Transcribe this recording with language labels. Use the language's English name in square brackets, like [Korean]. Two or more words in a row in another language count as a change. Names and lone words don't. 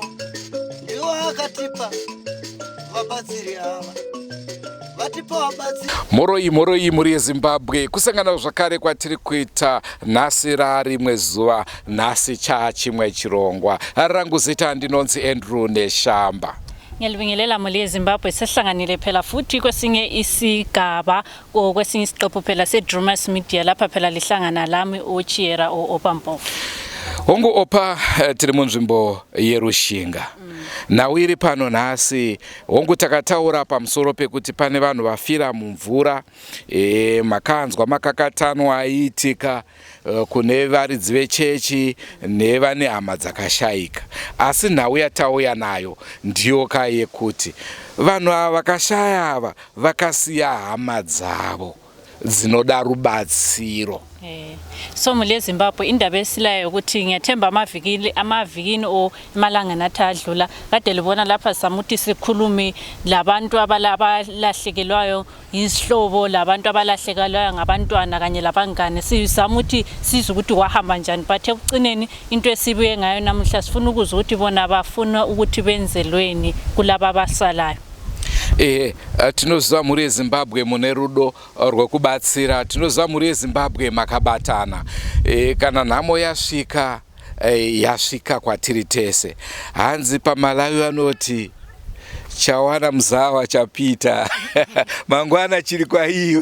[Shona] Ndiwo akatipa vabatsiri ava Moroi muri yeZimbabwe kusangana zvakare kwatiri kuita nhasi rarimwe zuva nhasi chachimwe chirongwa. Rangu zita ndinonzi Andrew Neshamba. [North Ndebele] Ngiyalibingelela muli yeZimbabwe, sehlanganile phela futhi kwesinye isigaba kwesinye isiqephu phela seDrumas Media lapha phela lihlangana lami uChiera Opampofu. [Shona] Hongu opa tiri munzvimbo yeRushinga. Nawiri pano nhasi hongu takataura pamusoro pekuti pane vanhu vafira mumvura, makanzwa makakatano aiitika kune varidzi vechechi nevane hama dzakashayika. Asi nhau yatauya nayo ndiyo yekuti vanhu ava vakashaya ava vakasiya hama dzavo dzinoda rubatsiro. [North Ndebele] So muli yeZimbabwe indaba esilayo ukuthi ngiyathemba amavikini o emalanga nathi adlula kade libona lapha samuthi sikhulumi labantu abalahlekelwayo izihlobo, labantu abalahlekelwayo ngabantwana kanye labangane, sizamuthi siza ukuthi wahamba njani, but ekucineni into esibuye ngayo namuhla sifuna ukuzwa ukuthi bona bafuna ukuthi benzelweni kulaba abasalayo. [Shona] Tinoziva muri yeZimbabwe mune rudo rwekubatsira, tinoziva muri yeZimbabwe makabatana, kana nhamo yasvika yasvika kwatiri tese. Hanzi paMalawi vanoti chawana mzawa chapita mangwana chiri kwa iwe.